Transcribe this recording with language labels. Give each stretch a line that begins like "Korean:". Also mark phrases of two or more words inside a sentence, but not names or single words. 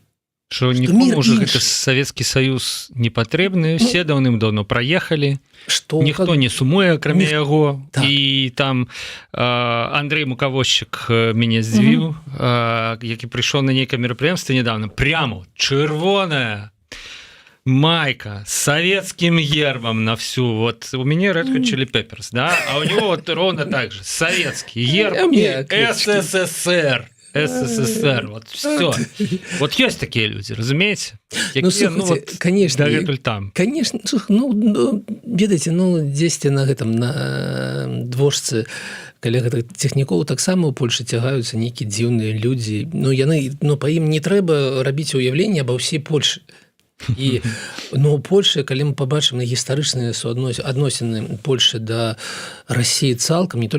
Belarusian: што нікому ўжо гэты Савецкі Саюз не патрэбны, все даўным-даўно праехалі, ніхто не сумуе, акрамя яго. Так. І там Андрэй Мукавозчык мяне здзівіў, які прыйшоў на нейкае мерапрыемства
Russian: недавно, прямо
Belarusian: чырвоная майка
Russian: с советским гербом на всю. Вот у меня Red Hot Chili Peppers, да? А у него вот ровно так же. Советский герб и СССР. СССР. Вот все. Вот есть такие люди, разумеете? Ну, слушайте, конечно. Там. Конечно.
Belarusian: Ну, ведаете, здесь на гэтым, на дворжцы, каля гэтых цехнікоў таксама ў Польшы цягаюцца нейкія дзіўныя людзі. Па ім не трэба рабіць уяўленне аба ўсей Польшы. І у Польшы, калі мы пабачым на гістарычныя адносіны Польшы да Расіі цалкам, не